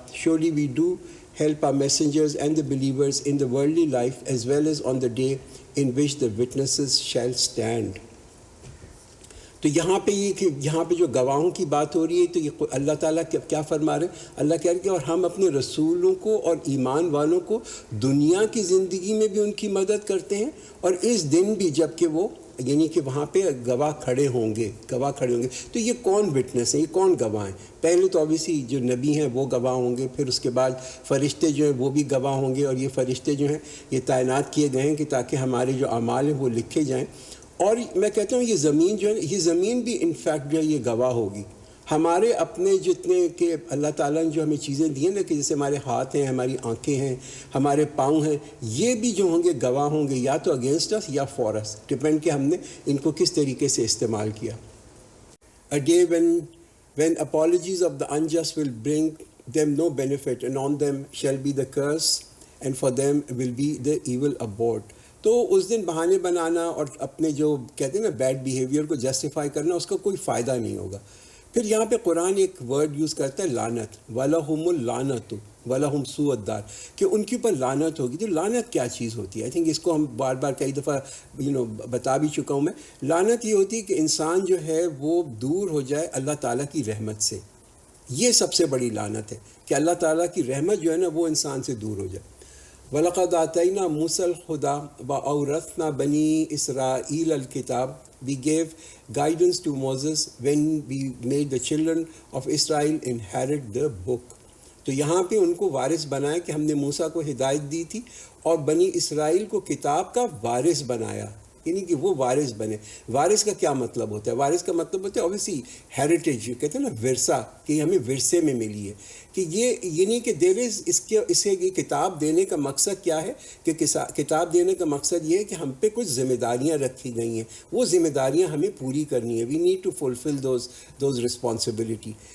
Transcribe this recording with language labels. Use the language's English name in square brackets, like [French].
[English] Surely we do help our messengers and the believers in the worldly life as well as on the day in which the witnesses shall stand. [Urdu] تو یہاں پہ جو گواہوں کی بات ہو رہی ہے تو یہ اللہ تعالیٰ کیا فرما رہے ہیں؟ اللہ کہہ رہے ہیں کہ اور ہم اپنے رسولوں کو اور ایمان والوں کو دنیا کی زندگی میں بھی ان کی مدد کرتے ہیں اور اس دن بھی جب کہ وہ یعنی کہ وہاں پہ گواہ کھڑے ہوں گے. تو یہ کون وٹنس ہیں، یہ کون گواہ ہیں؟ پہلے تو obviously جو نبی ہیں وہ گواہ ہوں گے، پھر اس کے بعد فرشتے جو ہیں وہ بھی گواہ ہوں گے، اور یہ فرشتے جو ہیں یہ تعینات کیے گئے ہیں کہ تاکہ ہمارے جو اعمال ہیں وہ لکھے جائیں. اور میں کہتا ہوں یہ زمین جو ہے، یہ زمین بھی انفیکٹ جو ہے یہ گواہ ہوگی. ہمارے اپنے جتنے کہ اللہ تعالیٰ نے جو ہمیں چیزیں دی ہیں نا، کہ جیسے ہمارے ہاتھ ہیں، ہماری آنکھیں ہیں، ہمارے پاؤں ہیں، یہ بھی جو ہوں گے گواہ ہوں گے یا تو [English] against اس یا for اس، [Urdu] ڈپینڈ کہ ہم نے ان کو کس طریقے سے استعمال کیا. [English] A day when apologies of the unjust will bring them no benefit and on them shall be the curse and for them will be the evil abode. [Urdu] تو اس دن بہانے بنانا اور اپنے جو کہتے ہیں نا بیڈ بیہیویئر کو جسٹیفائی کرنا، اس کا کوئی فائدہ نہیں ہوگا. پھر یہاں پہ قرآن ایک ورڈ یوز کرتا ہے لعنت، [Arabic] وَلَهُمُ اللَّعْنَةُ وَلَهُمْ سُوءُ الدَّارِ، [Urdu] کہ ان کے اوپر لعنت ہوگی. تو لعنت کیا چیز ہوتی ہے؟ [English] I think [Urdu] اس کو ہم بار بار کئی دفعہ بتا بھی چکا ہوں میں. لعنت یہ ہوتی ہے کہ انسان جو ہے وہ دور ہو جائے اللہ تعالیٰ کی رحمت سے. یہ سب سے بڑی لعنت ہے کہ اللہ تعالیٰ کی رحمت جو ہے نا وہ انسان سے دور ہو جائے. [Arabic] وَلَقَدْ آتَيْنَا مُوسَى الْهُدَى وَأَوْرَثْنَا بَنِي إِسْرَائِيلَ الْكِتَابَ. [English] We gave guidance to Moses when we made the children of Israel inherit the book. [Urdu] تو یہاں پہ ان کو وارث بنایا کہ ہم نے موسیٰ کو ہدایت دی تھی اور بنی اسرائیل کو کتاب کا وارث بنایا، یعنی کہ وہ وارث بنے. وارث کا کیا مطلب ہوتا ہے؟ وارث کا مطلب ہوتا ہے اوبیسلی ہیریٹیج، کہتے ہیں نا ورثہ، کہ ہمیں ورثے میں ملی ہے. کہ یہ یعنی کہ اسے یہ کتاب دینے کا مقصد کیا ہے؟ کہ کتاب دینے کا مقصد یہ ہے کہ ہم پہ کچھ ذمہ داریاں رکھی گئی ہیں، وہ ذمہ داریاں ہمیں پوری کرنی ہے. [English] We need to fulfil those responsibility.